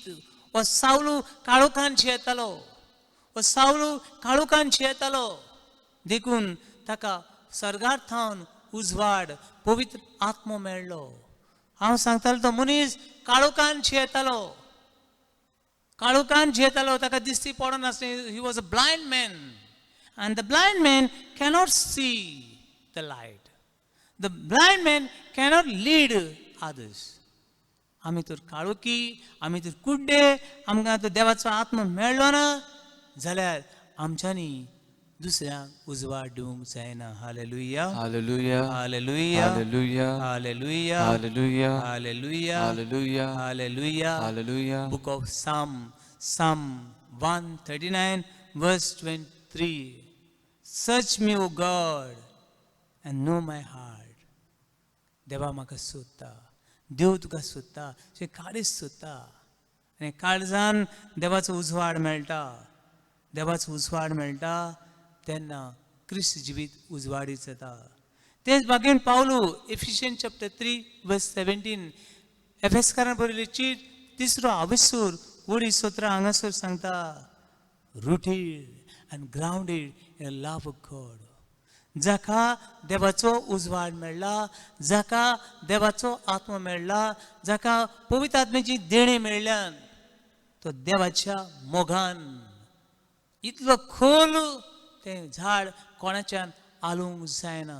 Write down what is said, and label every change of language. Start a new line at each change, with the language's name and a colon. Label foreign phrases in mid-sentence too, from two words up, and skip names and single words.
Konkani: हो सावलू काळोखान जियेतालो, हो सावलू काळोखान जियेतालो देखून ताका सर्गार्थान उजवाड पवित्र आत्मो मेळ्ळो. हांव सांगतालो तो मनीस काळोखान जियेतालो, ताका दिश्टी पडनासलें.
English: He was a blind man and the blind man cannot see the light. The blind man cannot lead others.
Konkani: आमी तर काळोखी, आमी तर कुड्डे, आमकां तो देवाचो आत्मो मेळ्ळो ना जाल्यार आमच्यांनी दुसऱ्यांक उजवाड दिवंक जायना. हालेलुया, हालेलुया, हालेलुया, हालेलुया, हालेलुया, हालेलुया, हालेलुया, हालेलुया, हालेलुया. हालेलुया.
English: Book of Psalm 139 verse 23. Search me, O God, and know my heart.
Konkani: देवा म्हाका सोदता, देव तुका सोदता, काळीज सोदता आनी काळजान देवाचो उजवाड मेळटा तेन्ना क्रिस्त जिवीत उजवाडीत जाता. तेच बागेन पावलो
English: Ephesians chapter 3 verse 17.
Konkani: एफेसकारान बरयल्ली चीट 3रो हावेसूर वडी 17 हांगासर सांगता.
English: Rooted and grounded in the love of God.
Konkani: जाका देवाचो उजवाड मेळ्ळा, जाका देवाचो आत्मो मेळ्ळा, जाका पवित्र आत्म्याची देणी मेळ्ळ्यान तो देवाच्या मोगान इतलो खोल तें झाड कोणाच्यान आलूंक जायना.